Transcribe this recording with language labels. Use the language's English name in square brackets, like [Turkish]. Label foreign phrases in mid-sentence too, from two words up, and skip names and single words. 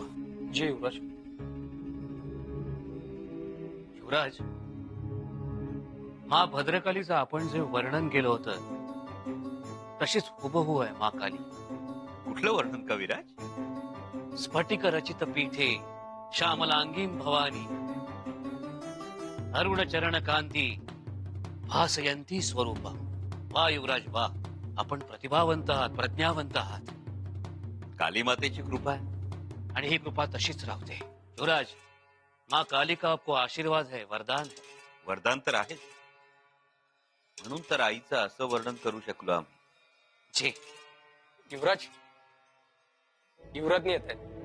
[Marathi] जी युवराज. युवराज, माँ भद्रकालीचं आपण जे वर्णन केलं होतं तशीच हुबहू आहे माँ काली. कुठलं वर्णन कविराज? [Sanskrit] स्फटिक रचित पीठे श्यामलांगीं भवानी. अरुण चरण कांती भासयंती स्वरूपा. [Marathi] वा युवराज वा, आपण प्रतिभावंत आहात, प्रज्ञावंत आहात. काली मातेची कृपा आहे आणि ही कृपा तशीच राहते. युवराज, [Hindi] माँ काली का आपको आशीर्वाद है, वरदान है. [Marathi] वरदान तर आहेच. म्हणून तर आईचं असं वर्णन करू शकलो आम्ही. जी युवराज, युवराजनी येत आहे.